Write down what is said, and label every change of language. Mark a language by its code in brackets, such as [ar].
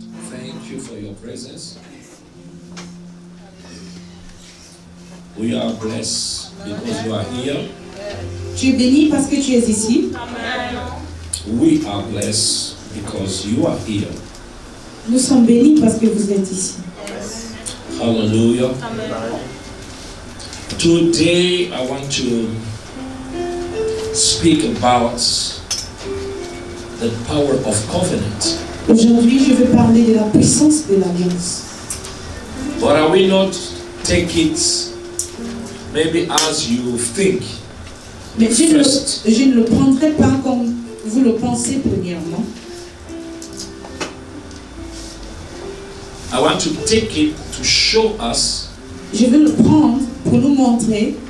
[en] Thank you for your presence. We are blessed because you are here. [fr] Tu es béni parce que tu es ici. [en] We are blessed because you are here. [fr] Nous sommes bénis parce que vous êtes ici. [en] Hallelujah. Today I want to speak about the power of covenant. [fr] Aujourd'hui, je veux parler de la puissance de l'alliance. [en] But I will not take it maybe as you think. [fr] Mais je [en] First. [fr] ne le prendrai pas comme vous le pensez premièrement. [en] I want to take it to show us [fr] Je veux le prendre pour nous montrer